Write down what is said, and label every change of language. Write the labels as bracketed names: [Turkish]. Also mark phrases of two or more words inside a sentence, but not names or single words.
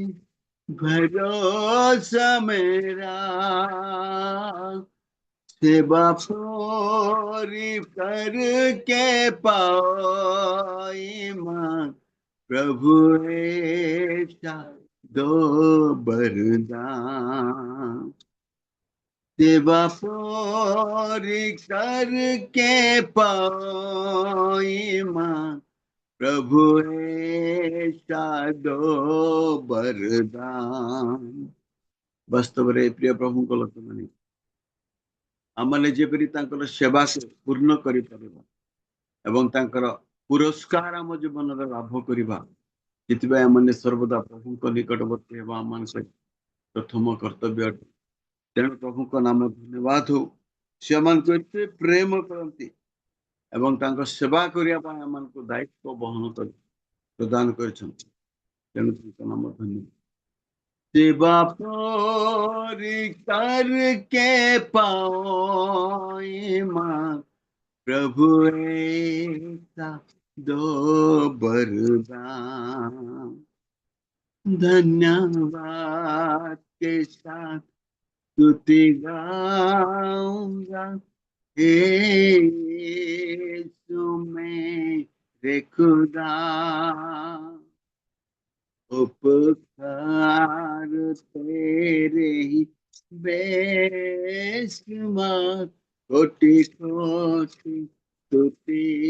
[Hindi] भरोसा मेरा सेवा पूरी करके पाओ ईमान प्रभु ऐसा दो वरदान सेवा पूरी करके पाओ ईमान प्रभु ऐसा दो [Odia] वरदान ବାସ୍ତବରେ ପ୍ରିୟ ପ୍ରଭୁଙ୍କ ଲୋକମାନେ ଆମମାନେ ଯେପରି ତାଙ୍କର ସେବାକୁ ପୂର୍ଣ୍ଣ କରିପାରିବା ଏବଂ ତାଙ୍କର ପୁରସ୍କାର ଆମ ଜୀବନରେ ଲାଭ କରିବା ସେଥିପାଇଁ ଆମମାନେ ସର୍ବଦା ପ୍ରଭୁଙ୍କ ନିକଟବର୍ତ୍ତୀ ହେବା ଆମମାନଙ୍କ ପ୍ରଥମ କର୍ତ୍ତବ୍ୟ ଅଟେ ତେଣୁ ପ୍ରଭୁଙ୍କ ନାମ ଧନ୍ୟବାଦ ହଉ ସେ ଆମମାନଙ୍କୁ ଏତେ ପ୍ରେମ କରନ୍ତି ଏବଂ ତାଙ୍କ ସେବା କରିବା ପାଇଁ ଆମମାନଙ୍କୁ ଦାୟିତ୍ୱ ବହନ କରି ପ୍ରଦାନ କରିଛନ୍ତି ତେଣୁ ତାଙ୍କ ନାମ ଧନ୍ୟବାଦ [Hindi] सेवा पूरी करके पाओ ईमान प्रभु ऐसा दो वरदान धन्यवाद के साथ स्तुति गाऊंगा हे यीशु मेरे खुदा उपकार तेरे ही बेशुमार कोटि कोटि स्तुति